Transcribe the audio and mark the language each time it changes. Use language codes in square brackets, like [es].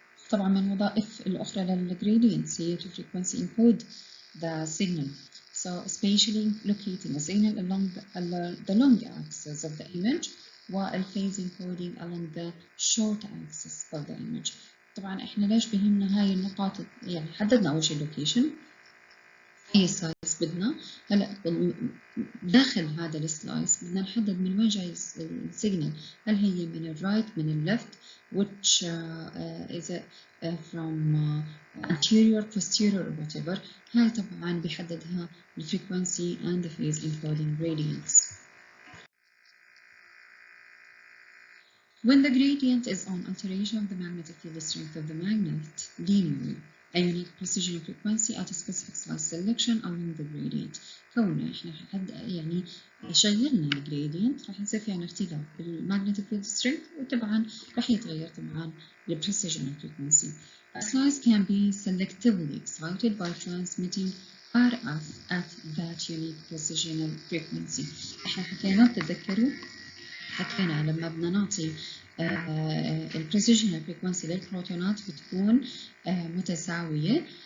[ar] طبعا من الوظائف الأخرى للجريدينتس هي [en] to frequency encode the signal. So especially locating a signal along the long axis of the image، والphase encoding along the short axis of the image. [ar] طبعا احنا ليش بهمنا هاي النقاط؟ يعني حددنا أول شيء location، أي سلايس بدنا. هلا داخل هذا السلايس بدنا نحدد من وين جاي السيجنال، هل هي من الرايت من الليفت، [en] which is it from anterior posterior or whatever. [ar] هاي طبعا بيحددها الفريكونسي [en] and the phase encoding gradients. When the gradient is on alteration of the magnetic field strength of the magnet linearly, a unique precision frequency at a specific slice selection along the gradient. [ar] كوننا احنا يعني شغلنا الجريدينت راح يصير في عنا اختلاف بالمagnetic field strength، وطبعا راح يتغير طبعا الprecisional frequency. [en] A slice can be selectively excited by transmitting RF at that unique precisional frequency. [ar] احنا حكينا بتتذكروا حكينا لما بدنا نعطي البريسيشنال فريكونسي للبروتونات بتكون متساوية.